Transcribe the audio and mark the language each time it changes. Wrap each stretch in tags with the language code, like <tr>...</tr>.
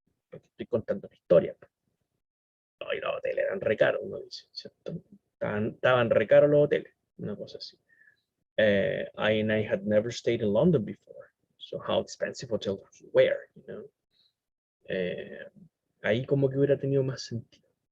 <es>Porque estoy contando la historia. No, y los hoteles eran re caros, uno dice, ¿cierto? Estaban re caros los hoteles, una cosa así.</es> <en>I had never stayed in London before. So how expensive hotels were, you know?</en> <es>Ahí como que hubiera tenido más sentido.</es>